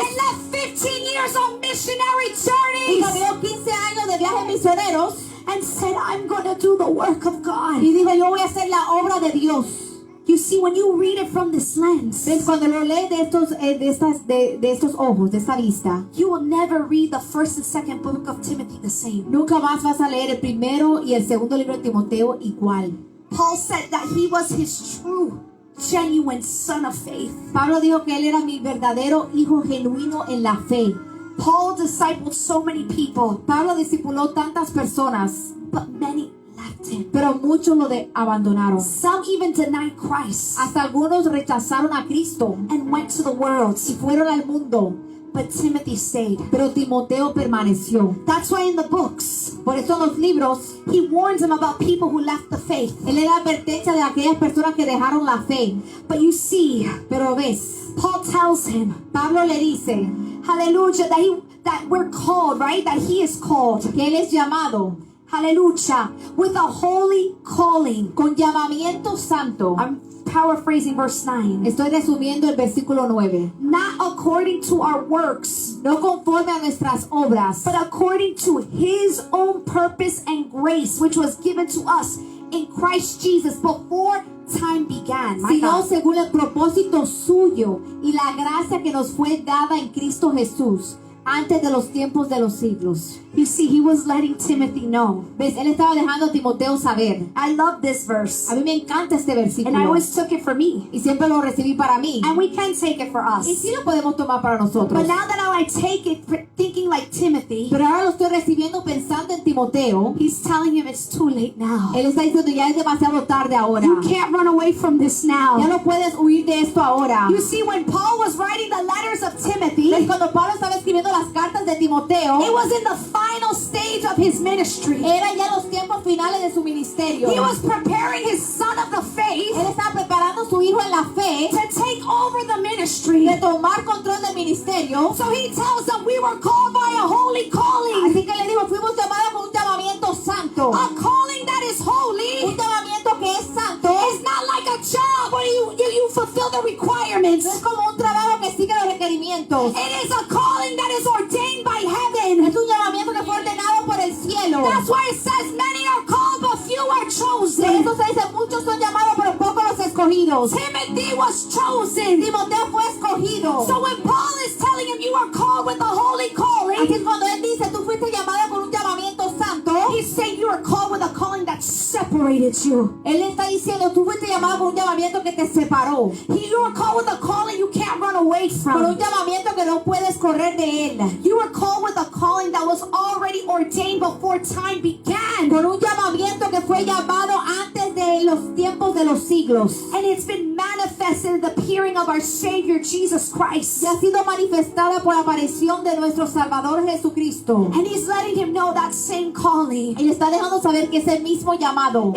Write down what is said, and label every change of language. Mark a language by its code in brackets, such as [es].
[en] and left 15 years on missionary [es] y [en] journeys [es] caminó 15 años de viajes misioneros [en] and said, I'm going to do the work of God. [es] y dijo, yo voy a hacer la obra de Dios. [en] You see, when you read it from this lens, [es] ¿Ves? Cuando lo lees de estos ojos, de esta vista, [en] you will never read the first and second book of Timothy the same. [es] nunca más vas a leer el primero y el segundo libro de Timoteo igual. [en] Paul said that he was his true, genuine son of faith. [es] Pablo dijo que él era mi verdadero hijo genuino en la fe. [en] Paul discipled so many people, [es] Pablo discipuló tantas personas, [en] but many left him. [es] pero muchos lo abandonaron. [en] Some even denied Christ [es] Hasta algunos rechazaron a Cristo [en] and went to the world. [es] y fueron al mundo, [en] But Timothy stayed. [es] pero Timoteo permaneció. [en] That's why in the books, [es] Por eso en los libros, [en] he warns them about people who left the faith. [es] él le da advertencia de aquellas personas que dejaron la fe. [en] But you see, [es] Pero ves, [en] Paul tells him, [es] Pablo le dice [en] hallelujah, that we're called, right? That he is called. [es] que él es llamado [en] Hallelujah. With a holy calling. [es] con llamamiento santo. [en] I'm paraphrasing verse 9. [es] Estoy resumiendo el versículo 9. [en] Not according to our works, [es] No conforme a nuestras obras, [en] but according to his own purpose and grace, which was given to us in Christ Jesus before time began. My [es] sino [en] God. [es] según el propósito suyo y la gracia que nos fue dada en Cristo Jesús antes de los tiempos de los siglos. [en] You see, he was letting Timothy know. [es] ¿Ves? Él estaba dejando a Timoteo saber. [en] I love this verse. [es] A mí me encanta este [en] And I [es] versículo [en] always took it for me. [es] y siempre lo recibí para mí. [en] And we can take it for us. [es] Y sí lo podemos tomar para nosotros. [en] But now that I take it thinking like Timothy, [es] Pero ahora lo estoy recibiendo pensando en Timoteo. [en] he's telling him it's too late now. [es] Él está diciendo ya es demasiado tarde ahora. [en] You can't run away from this [es] Ya [en] now. [es] no puedes huir de esto ahora. [en] You see, when Paul was writing the letters of Timothy, [es] ¿Ves? Cuando Pablo estaba escribiendo las cartas de Timoteo, [en] it was in the final stage of his ministry. [es] eran ya los tiempos finales de su ministerio. [en] He was preparing his son of the faith [es] Él estaba preparando a su hijo en la fe [en] to take over the ministry. [es] de tomar control del ministerio. [en] So he tells them we were called by a holy calling, [es] Así que le digo, fuimos llamados por un llamamiento santo. [en] a calling that is holy. [es] Un llamamiento que es santo. [en] It's not like a job where you fulfill the requirements. [es] No es como un trabajo que sigue los requerimientos. [en] It is a calling that is ordained by heaven. [es] Es un llamamiento que fue ordenado por el cielo. [en] That's why it says many are called but few are [es] Por [en] chosen. [es] eso se dice, muchos son llamados, pero pocos los escogidos. [en] Timothy was chosen. [es] Timoteo fue escogido. [en] So when Paul is telling him you are called with a holy [es] Así [en] calling, [es] es cuando él dice, tú fuiste llamado por un llamamiento santo. [en] he's saying you are called with a calling calling that separated you. [es] Él está diciendo, tú fuiste llamado por un llamamiento que te separó. [en] You were called with a calling you can't run away [es] Por un [en] from. [es] llamamiento que no puedes correr de él. [en] You were called with a calling that was already ordained before time began. [es] Por un llamamiento que fue llamado antes de los tiempos de los siglos. [en] And it's been manifested in the appearing of our Savior Jesus Christ. [es] Y ha sido manifestada por la aparición de nuestro Salvador Jesucristo. [en] And He's letting him know that same calling [es] Y le está dejando saber que ese mismo llamado